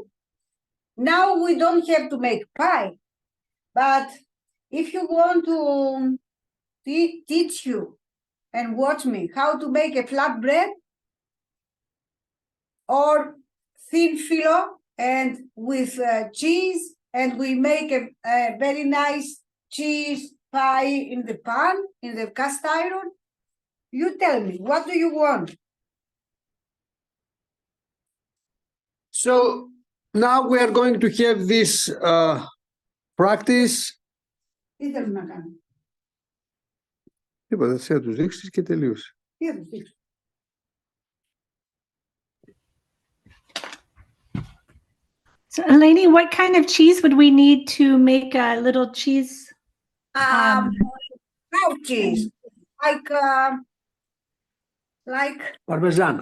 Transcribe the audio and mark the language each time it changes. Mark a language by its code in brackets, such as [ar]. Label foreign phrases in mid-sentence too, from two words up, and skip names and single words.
[en] Now we don't have to make pie, but if you want to teach you and watch me how to make a flat bread or thin phyllo and with cheese, and we make a very nice cheese pie in the pan, in the cast iron, you tell me, what do you want? So now we are going to have this practice. [el] Τι θέλουν να κάνουν? Τίποτα, θα τους δείξεις και τελείωσε. Τι θα τους δείξω? [en] So, Eleni, what kind of cheese would we need to make a little cheese? Cow cheese, like Parmesan.